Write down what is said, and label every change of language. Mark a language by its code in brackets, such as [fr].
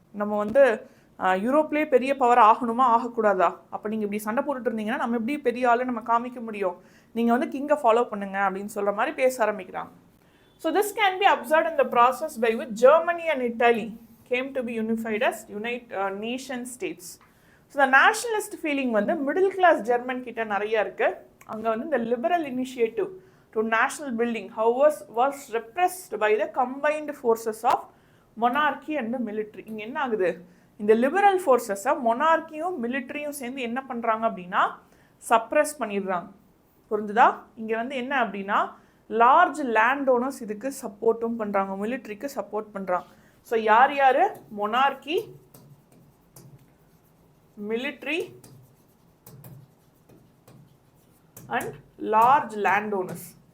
[ta] நம்ம வந்து யூரோப்லேயே பெரிய பவர் ஆகணுமா ஆகக்கூடாதா, அப்போ நீங்கள் இப்படி சண்டை போட்டுட்டு இருந்தீங்கன்னா நம்ம எப்படி பெரிய ஆளு நம்ம காமிக்க முடியும், நீங்கள் வந்து கிங்கை ஃபாலோ பண்ணுங்க அப்படின்னு சொல்கிற மாதிரி பேச ஆரம்பிக்கிறாங்க. [en] So this can be observed in the process by which Germany and Italy came to be unified as nation states. So the nationalist feeling [ta] வந்து மிடில் கிளாஸ் ஜெர்மன் கிட்ட நிறைய இருக்கு. அங்கே வந்து இந்த [en] Liberal initiative to national building was repressed by the combined forces of monarchy and the military. [ta] இங்கே என்ன ஆகுது, இந்த லிபரல் ஃபோர்ஸஸை மொனார்க்கியும் மிலிட்ரியும் சேர்ந்து என்ன பண்ணுறாங்க அப்படின்னா சப்ரஸ் பண்ணிடுறாங்க. புரிஞ்சுதா? இங்கே வந்து என்ன அப்படின்னா லார்ஜ் லேண்ட் ஓனர்ஸ் இதுக்கு சப்போர்ட்டும் பண்ணுறாங்க, மிலிட்ரிக்கு சப்போர்ட் பண்ணுறாங்க. ஸோ யார் யார், monarchy, military and large land owners.